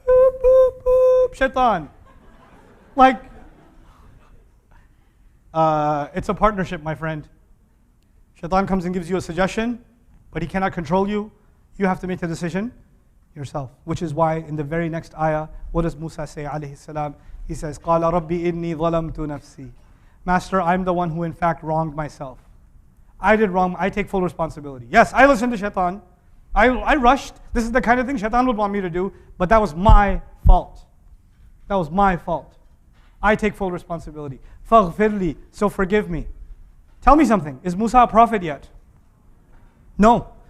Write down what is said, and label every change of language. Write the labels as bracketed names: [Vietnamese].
[English] Boop, boop, boop, shaitan. Like, it's a partnership, my friend. Shaitan comes and gives you a suggestion, but he cannot control you. You have to make the decision yourself. Which is why in the very next ayah, what does Musa say, alayhi salam? He says, [Arabic] قَالَ رَبِّ إِنِّي ظَلَمْتُ نَفْسِي. [English] Master, I'm the one who in fact wronged myself. I did wrong. I take full responsibility. Yes, I listened to shaitan. I rushed. This is the kind of thing shaitan would want me to do, but that was my fault. That was my fault. I take full responsibility. [Arabic] فَاغْفِرْ لِي. [English] So forgive me. Tell me something. Is Musa a prophet yet? No.